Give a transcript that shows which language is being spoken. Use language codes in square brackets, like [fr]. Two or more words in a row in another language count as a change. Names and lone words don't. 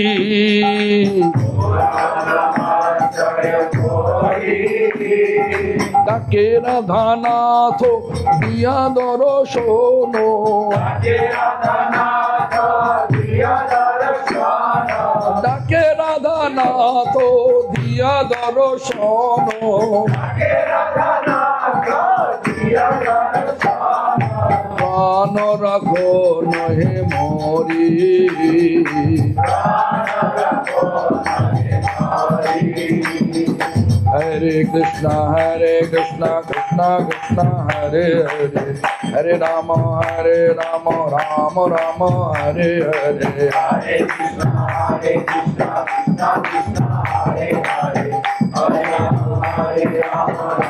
[bn] তাকে রাধানাথ দিয়া দর্শন ডাকে রাধানাথ দিয়া দর্শন প্রাণ রাখো নহে মরি Hare [sa] Krishna Krishna Krishna Hare Hare Hare Rama Rama Rama Hare Hare Hare Krishna Krishna Hare Hare Hare Rama